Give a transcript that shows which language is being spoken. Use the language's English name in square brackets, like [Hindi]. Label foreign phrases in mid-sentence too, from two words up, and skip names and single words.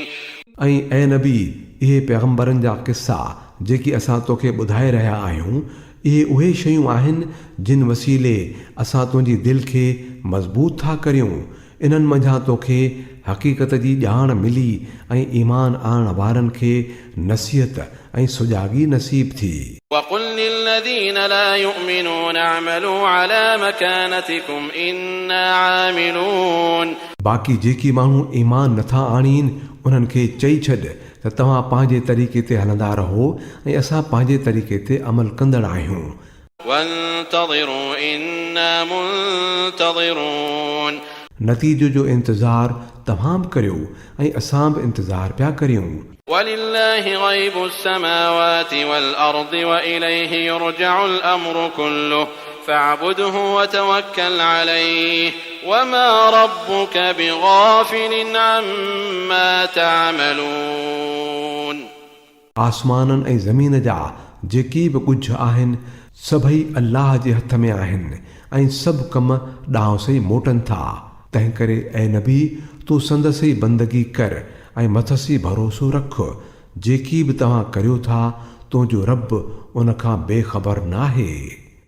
[Sindhi] ऐं ऐं नबी इहे पैगंबरनि जा किस्सा जेकी असां तोखे ॿुधाए रहिया आहियूं इहे उहे शयूं आहिनि जिन वसीले असां तुंहिंजी दिलि खे मज़बूत था करियूं। इन्हनि मंझां तोखे हक़ीक़त जी ॼाण मिली ऐं ईमान आणण वारनि खे नसीहत ऐं सुॼागी नसीब थी। [Arabic] وقل للذين لا يؤمنون اعملوا على مكانتكم إنا عاملون. [Sindhi] बाक़ी जेकी माण्हू ईमान नथा आणीनि उन्हनि खे चई छॾ त तव्हां पंहिंजे तरीक़े ते हलंदा रहो ऐं असां पंहिंजे तरीक़े ते अमल कंदड़ आहियूं। [Arabic] وانتظروا إنا منتظرون. [Sindhi] नतीजो जो इंतज़ार तव्हां बि करियो ऐं असां बि इंतज़ार पिया करियूं। [Arabic] ولله غيب السماوات والأرض وإليه يرجع الأمر كله فاعبده وتوكل عليه وما ربك بغافل عما تعملون. [Sindhi] आसमाननि ऐं ज़मीन जा जेकी बि कुझु आहिनि सभई अल्लाह जे हथ में आहिनि ऐं सभु कम ॾांहुं से मोटनि था। तंहिं करे ऐं नबी तूं संदसि बंदगी कर ऐं मथसी भरोसो रख। जेकी बि तव्हां करियो था तुंहिंजो रब उन खां बेख़बर नाहे।